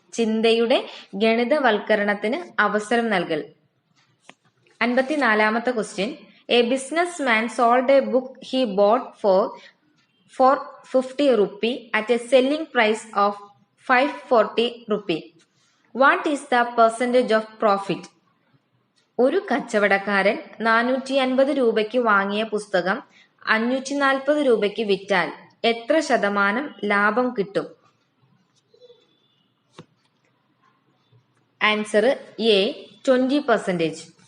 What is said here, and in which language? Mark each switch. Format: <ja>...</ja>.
<ml>ചിന്തയുടെ ഗണിതവൽക്കരണത്തിന് അവസരം നൽകൽ.</ml> <en>54ാമത്തെ question. A business man sold a book he bought for 50 rupee at a selling price of 540 rupee. What is the percentage of profit?</en> <ml>ഒരു കച്ചവടക്കാരൻ 450 രൂപയ്ക്ക് വാങ്ങിയ പുസ്തകം 540 രൂപയ്ക്ക് വിറ്റാൽ എത്ര ശതമാനം ലാഭം കിട്ടും?</ml> <en>Answer a 20%.</en>